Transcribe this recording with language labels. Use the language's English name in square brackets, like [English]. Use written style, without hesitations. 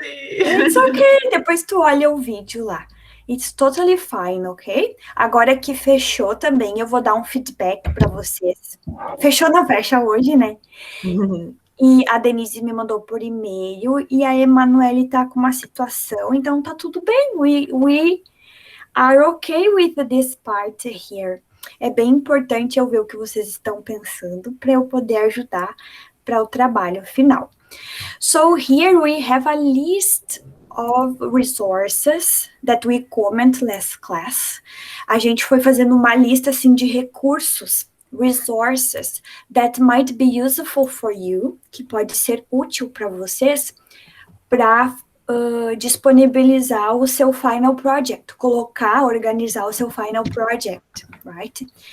[English] It's okay, [Portuguese] depois tu olha o vídeo lá. [English] It's totally fine, ok? [Portuguese] Agora que fechou também, eu vou dar um feedback para vocês. Fechou, não fecha hoje, né? E a Denise me mandou por e-mail e a Emanuele tá com uma situação, então tá tudo bem. [English] We are okay with this part here. [Portuguese] É bem importante eu ver o que vocês estão pensando para eu poder ajudar para o trabalho final. [English] So here we have a list of resources that we comment last class. [Portuguese] A gente foi fazendo uma lista assim de recursos, [English] resources that might be useful for you, [Portuguese] que pode ser útil para vocês, para disponibilizar o seu final project, organizar o seu final project, right?